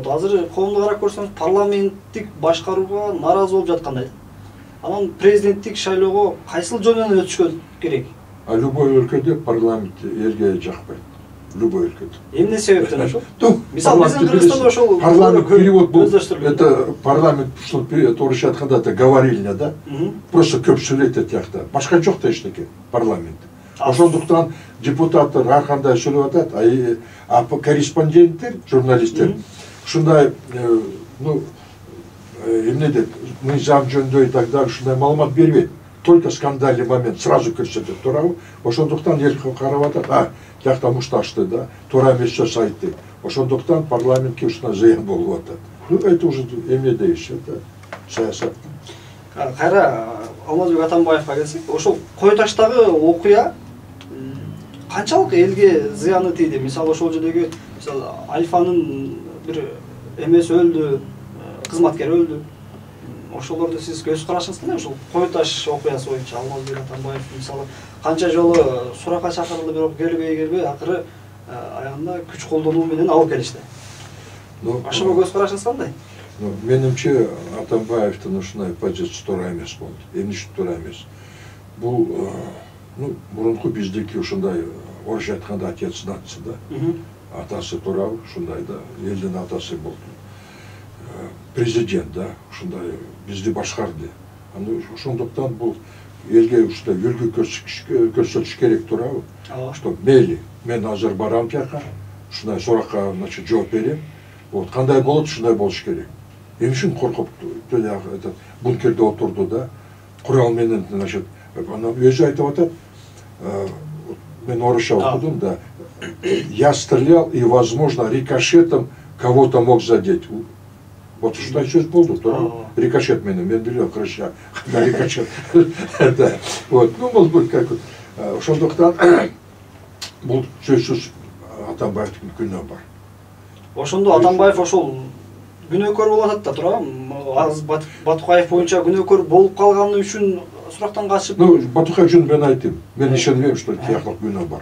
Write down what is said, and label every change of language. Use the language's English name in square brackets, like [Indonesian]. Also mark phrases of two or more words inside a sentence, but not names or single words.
[Kyrgyz] Азыр коомду карап көрсөңүз, парламенттик башкарууга наразы болуп жаткандай. Анан президенттик шайлоого кайсыл жол менен өтүшкө керек? А любой өлкөдө парламент элге жакпайт. Любой өлкөдө. Эмне себептен ошол? Мисалы биздин Кыргызстанда ошол парламент перевод бул. [Russian] Это парламент, что [Kyrgyz] орусча айтканда, [Russian] это говорильня, да? [Kyrgyz] Просто көп сүйлөйт жакта. Башка жок да эчтеке парламент. Ошондуктан депутаттар ар кандай сүйлөп атат, а корреспонденттер, журналисттер ушундай, ну, эмне деп, мыйзам жөнүндө [Russian] и так далее, [Kyrgyz] ушундай маалымат бербейт. [Russian] Только скандальный момент сразу [Kyrgyz] көрсөтөт, туурабы? Ошондуктан эл карап атат, жакта мушташты, да, туура эмес сөз айтты. Ошондуктан парламентке ушундай зыян болуп атат. [Russian] Ну, это уже [Kyrgyz] эмне дейиш, [Russian] это саясат. [Kyrgyz] Кайра Алмазбек Атамбаевга келсек, ошол Кой Таштагы окуя канчалык элге зыяны тийди? Мисалы ошол жердеги, мисалы Альфанын бир эмеси өлдү, кызматкер өлдү. Ошолорду сиз көз карашыңыз кандай? Ошол Кой Таш окуясы боюнча Алмазбек Атамбаев мисалы канча жолу суракка чакырылды, бирок келбей, акыры аягында күч колдонуу менен алып келишти. Ошого көз карашыңыз кандай? Менимче Атамбаевдин ушундай позициясы туура эмес болду. Эмне үчүн туура эмес? Бул, ну, мурунку биздики ушундай орусча айтканда [Russian] отец нации, [Kyrgyz] да? Атасы туурабы, ушундай да, элдин атасы болду. Президент, да, ушундай бизди башкарды. Ошондуктан бул элге ушундай үлгү көрсөтүш керек, туурабы? Что мейли, мен азыр барам жака, ушундай суракка, значит, жооп берем. Вот кандай болот, ушундай болуш керек. Эмне үчүн коркуп этот бункерде отурду, да? Курал менен, значит, анан өзү айтып атат, мен орусча окудум, да. [Russian] Я стрелял и, возможно, рикошетом кого-то мог задеть. [Kyrgyz] Вот ушундай сөз болду, туурабы? Рикошет менен, мен билем, короче, рикошет. [Russian] Вот, ну, может быть, как вот. [Kyrgyz] Ошондуктан бул сөзсүз Атамбаевдин күнөө бар. Ошондо Атамбаев ошол күнөөкөр болуп атат да, туурабы? Аз Батукаев боюнча күнөөкөр болуп калганы үчүн сурактан качып. Ну, Батукаев үчүн мен айтайм. Мен ишенбейм, что тияклык күнөө бар.